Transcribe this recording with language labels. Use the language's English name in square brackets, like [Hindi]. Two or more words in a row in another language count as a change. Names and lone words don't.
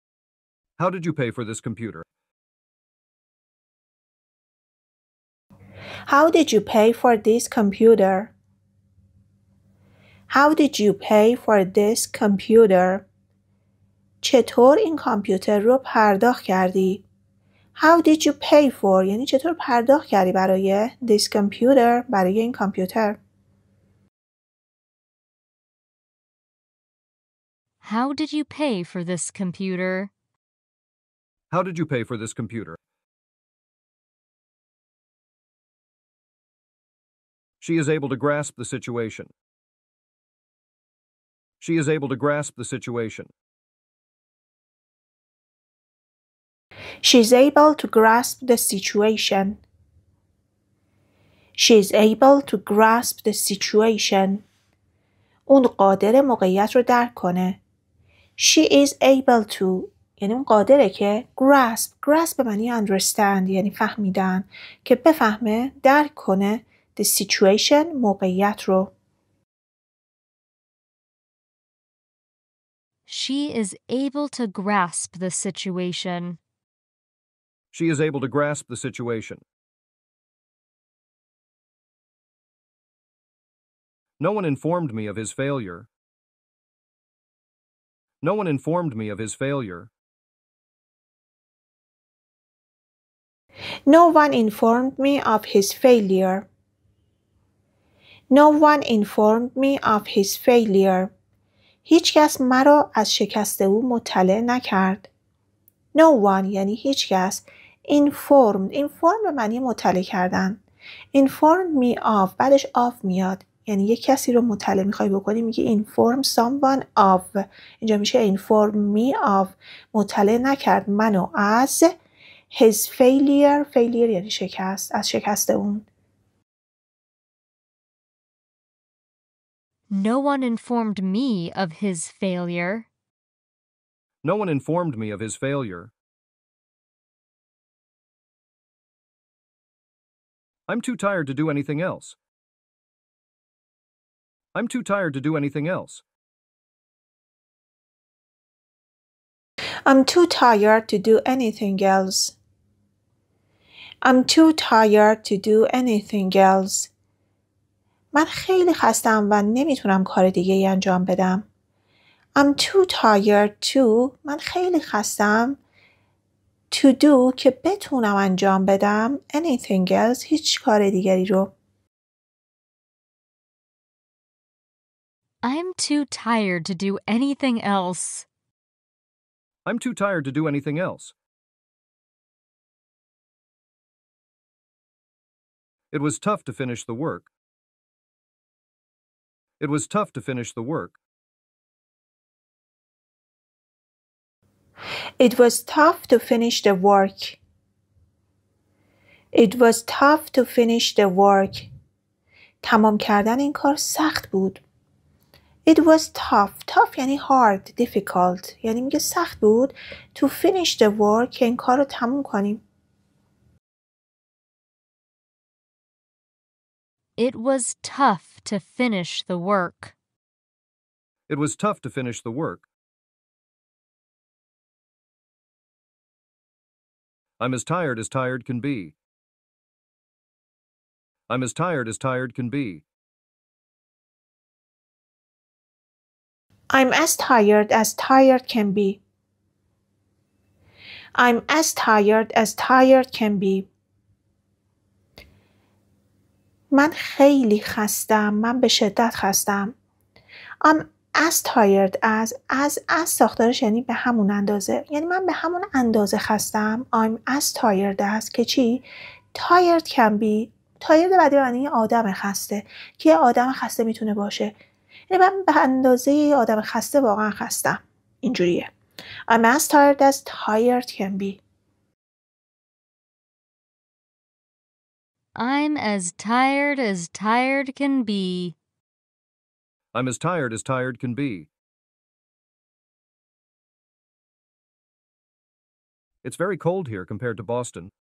[English] How did you pay for this computer? How did you pay for this computer? How did you pay for this computer? [Persian] چطور این کامپیوتر رو پرداخت کردی؟ [English] How did you pay for [Persian] یعنی چطور پرداخت کردی برای [English] this computer [Persian] برای این کامپیوتر؟ [English] How did you pay for this computer? How did you pay for this computer? She is able to grasp the situation. She is able to grasp the situation. She's able to grasp the situation. She's able to grasp the situation. [Persian] اون قادر موقعیت رو درک کنه. [English] She is able to [Persian] یعنی اون قادره که grasp به معنی understand یعنی فهمیدن که بفهمه درک کنه [English] the situation [Persian] موقعیت رو. [English] She is able to grasp the situation. She is able to grasp the situation. No one informed me of his failure. No one informed me of his failure. No one informed me of his failure. No one informed me of his failure. [Persian] هیچ کس مرا از شکست او مطلع نکرد. [English] No one [Persian] یعنی هیچ کس. inform به معنی مطلع کردن. [English] inform me of [Persian] بعدش of میاد. یعنی یک کسی رو مطلع میخوای بکنی میگی [English] inform someone of. [Persian] اینجا میشه [English] inform me of [Persian] مطلع نکرد منو از [English] his failure [Persian] یعنی شکست از شکست اون. [English] No one informed me of his failure. No one informed me of his failure. I'm too tired to do anything else. I'm too tired to do anything else. I'm too tired to do anything else. I'm too tired to do anything else. [Persian] من خیلی خستم و نمیتونم کار دیگه ای انجام بدم. [English] I'm too tired to [Persian] من خیلی خستم [English] to do [Persian] که بتونم انجام بدم [English] anything else [Persian] هیچ کار دیگری رو. [English] I'm too tired to do anything else. I'm too tired to do anything else. It was tough to finish the work. It was tough to finish the work. It was tough to finish the work. It was tough to finish the work. [Persian] تمام کردن این کار سخت بود. [English] It was tough [Persian] یعنی [English] hard, difficult [Persian] یعنی میگه سخت بود [English] to finish the work [Persian] که این کار رو تموم کنیم. [English] It was tough to finish the work. It was tough to finish the work. I'm as tired can be. I'm as tired can be. I'm as tired can be. I'm as tired can be. [Persian] من خیلی خستم. من به شدت خستم. [English] I'm as tired as [Persian] ساختارش یعنی به همون اندازه. یعنی من به همون اندازه خستم. [English] I'm as tired as [Persian] که چی؟ [English] tired can be. [Persian] tired بعدی به معنی آدم خسته. که یه آدم خسته میتونه باشه. یعنی من به اندازه یه آدم خسته واقعا خستم. اینجوریه. [English] I'm as tired can be. I'm as tired can be. I'm as tired can be. It's very cold here compared to Boston.